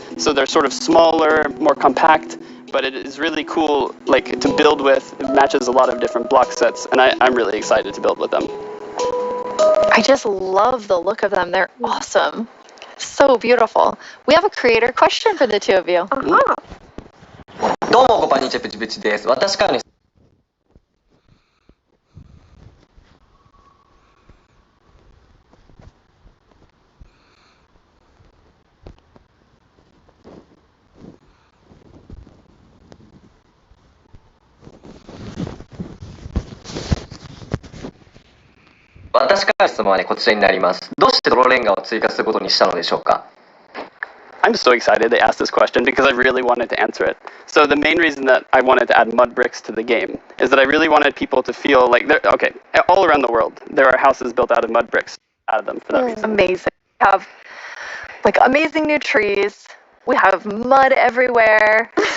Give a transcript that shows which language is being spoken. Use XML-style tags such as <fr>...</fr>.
<en>So they're sort of smaller, more compact, but it is really cool like to build with. It matches a lot of different block sets, and I'm really excited to build with them. I just love the look of them. They're awesome. So beautiful. We have a creator question for the two of you.</en> <ja>どうもこんにちは、プチプチです。私からの質問はね、こちらになります。どうして泥レンガを追加することにしたのでしょうか?</ja> <en>I'm so excited they asked this question because I really wanted to answer it. So the main reason that I wanted to add mud bricks to the game is that I really wanted people to feel like all around the world, there are houses built out of mud bricks out of them for that reason. Amazing. We have like amazing new trees. We have mud everywhere.</en>